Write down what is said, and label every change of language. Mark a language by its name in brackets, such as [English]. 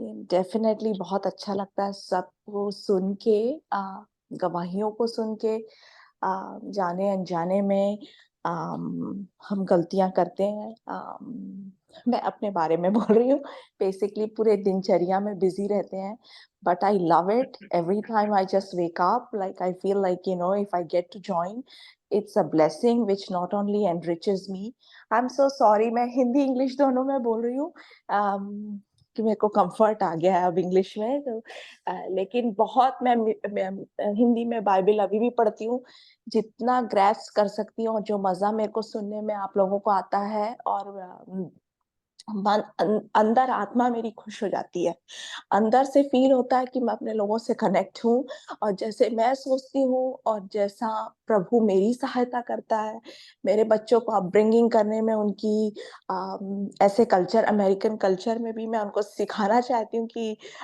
[Hindi] Definitely बहुत अच्छा लगता है सबको सुन के, गवाहियों को सुन के। जाने अनजाने में हम गलतियां करते हैं, मैं अपने बारे में बोल रही हूँ, बेसिकली पूरे दिनचर्या में बिजी रहते हैं, [English] but I love it. Every time I just wake up, like I feel like, you know, if I get to join, it's a blessing which not only enriches me. I'm so sorry, [Hindi] मैं Hindi English दोनों में बोल रही हूँ, कि मेरे को comfort आ गया है अब इंग्लिश में, तो लेकिन बहुत मैं हिंदी में बाइबल अभी भी पढ़ती हूँ, जितना ग्रैस्प कर सकती हूँ, जो मजा मेरे को सुनने में आप लोगों को आता है, और अंदर आत्मा मेरी खुश हो जाती है, अंदर से फील होता है कि मैं अपने लोगों से कनेक्ट हूँ, और जैसे मैं सोचती हूँ और जैसा प्रभु मेरी सहायता करता है, मेरे बच्चों को अपब्रिंगिंग करने में उनकी ऐसे कल्चर, अमेरिकन कल्चर में भी मैं उनको सिखाना चाहती हूँ कि